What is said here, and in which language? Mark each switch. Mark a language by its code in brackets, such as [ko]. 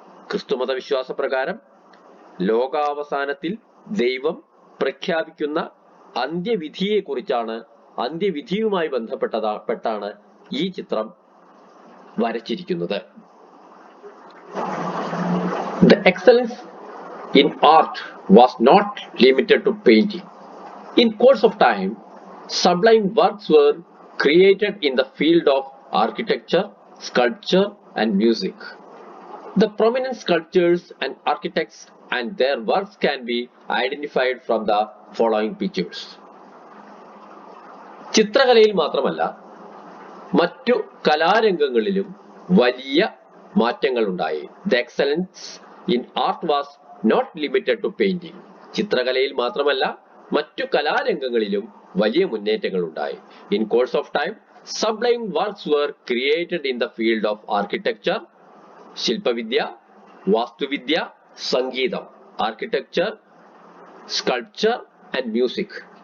[ml] ക്രിസ്തുമത വിശ്വാസപ്രകാരം ലോകാവസാനത്തിൽ ദൈവം പ്രഖ്യാപിക്കുന്ന അന്ത്യവിധിയെ കുറിച്ചാണ്, അന്ത്യവിധിയുമായി ബന്ധപ്പെട്ടാണ് ഈ ചിത്രം വരച്ചിരിക്കുന്നത്. [en] The excellence in art was not limited to painting. In course of time, sublime works were created in the field of architecture, sculpture, and music. The prominent sculptors and architects and their works can be identified from the following pictures. [ml] ചിത്രകലയിൽ മാത്രമല്ല മറ്റു കലാരംഗങ്ങളിലും വലിയ മാറ്റങ്ങൾ ഉണ്ടായി. [en] The excellence in art was not limited to painting. [ml] ചിത്രകലയിൽ മാത്രമല്ല മറ്റു കലാരംഗങ്ങളിലും വലിയ മുന്നേറ്റങ്ങൾ ഉണ്ടായി. [en] In course of time, sublime works were created in the field of architecture, [ml] ശില്പവിദ്യ, വാസ്തുവിദ്യ, സംഗീതം, [en] Architecture, sculpture and music.